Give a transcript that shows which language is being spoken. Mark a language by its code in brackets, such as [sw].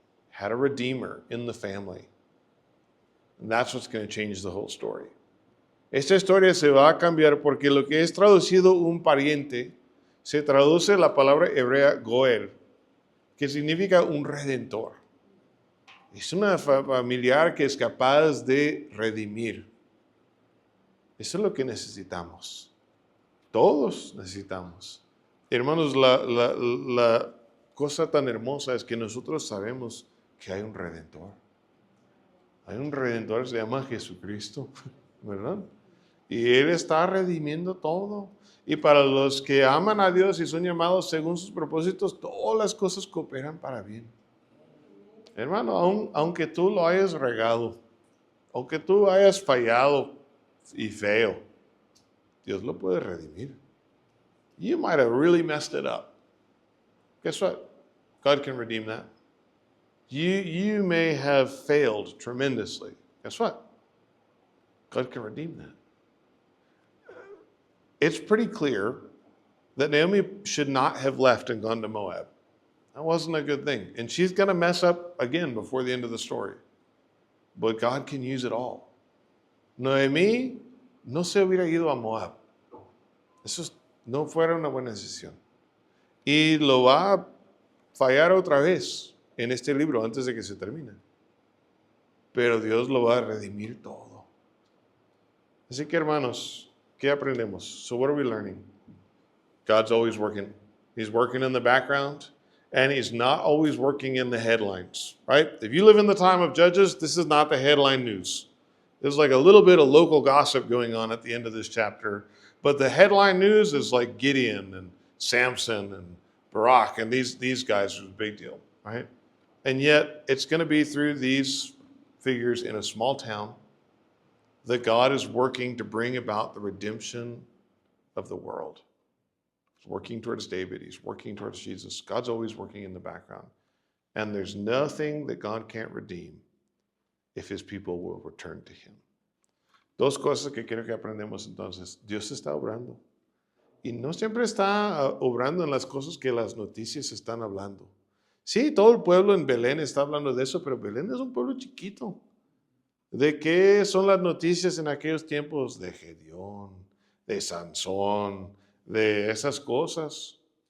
[en] Had a redeemer in the family. And that's what's going to change the whole story. [es] Esta historia se va a cambiar porque lo que es traducido un pariente se traduce la palabra hebrea goel, que significa un redentor. Es una familiar que es capaz de redimir. Eso es lo que necesitamos. Todos necesitamos. Hermanos, la cosa tan hermosa es que nosotros sabemos que hay un redentor. Hay un redentor, se llama Jesucristo, ¿verdad? Y Él está redimiendo todo. Y para los que aman a Dios y son llamados según sus propósitos, todas las cosas cooperan para bien. Hermano, aunque tú lo hayas regado, aunque tú hayas fallado y feo, Dios lo puede redimir. [en] You might have really messed it up. Guess what? God can redeem that. You may have failed tremendously. Guess what? God can redeem that. It's pretty clear that Naomi should not have left and gone to Moab. That wasn't a good thing. And she's going to mess up again before the end of the story. But God can use it all. [es] Noemí no se hubiera ido a Moab. Eso no fuera una buena decisión. Y lo va a fallar otra vez en este libro antes de que se termine. Pero Dios lo va a redimir todo. Así que hermanos, ¿qué aprendemos? [en] So what are we learning? God's always working. He's working in the background. And He's not always working in the headlines, right? If you live in the time of Judges, this is not the headline news. There's like a little bit of local gossip going on at the end of this chapter. But the headline news is like Gideon and Samson and Barak, and these guys are a big deal, right? And yet, it's going to be through these figures in a small town that God is working to bring about the redemption of the world. He's working towards David. He's working towards Jesus. God's always working in the background. And there's nothing that God can't redeem if His people will return to Him. [es] Dos cosas que quiero que aprendamos entonces. Dios está obrando. Y no siempre está obrando en las cosas que las noticias están hablando. Sí, todo el pueblo en Belén está hablando de eso, pero Belén es un pueblo chiquito. ¿De qué son las noticias en aquellos tiempos? De Gedeón, de Sansón, de esas cosas.